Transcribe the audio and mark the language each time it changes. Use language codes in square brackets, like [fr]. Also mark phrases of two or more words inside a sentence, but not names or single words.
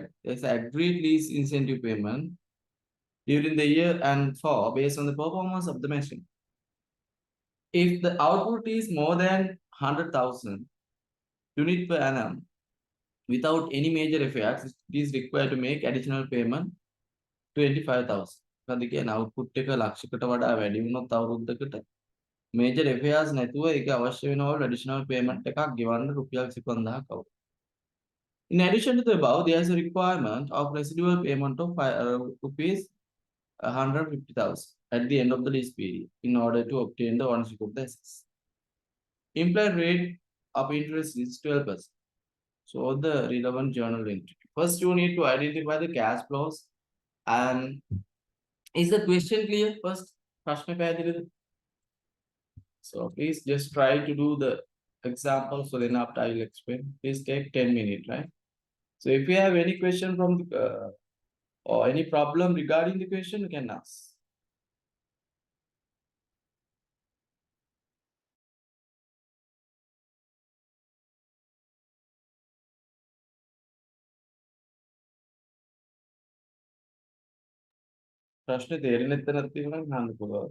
[en] There's a agreed lease incentive payment during the year and 4 based on the performance of the machine. If the output is more than 100,000 unit per annum without any major effects, it is required to make additional payment 25,000. [si] මොකද කියන්නේ output එක ලක්ෂයකට වඩා වැඩි වුණොත් අවුරුද්දකට [en] major affairs [si] නැතුව ඒක අවශ්‍ය වෙනවලු [en] additional payment [si] එකක් ගෙවන්න රුපියල් 25,000ක් අවුරුද්දට. [en] In addition to the above, there is a requirement of residual payment of rupees 150,000 at the end of the lease period in order to obtain the ownership of the assets. Implied rate of interest is 12%. So the relevant journal entry. First, you need to identify the cash flows. And is the question clear? First, so please just try to do the example. So then after I will explain. Please take 10 minutes, right? So if you have any question from the or any problem regarding the question, you can ask. [si] ප්‍රශ්නේ තේරෙන්නේ නැත්නම් තියෙනවා නම් අහන්න පුළුවන්.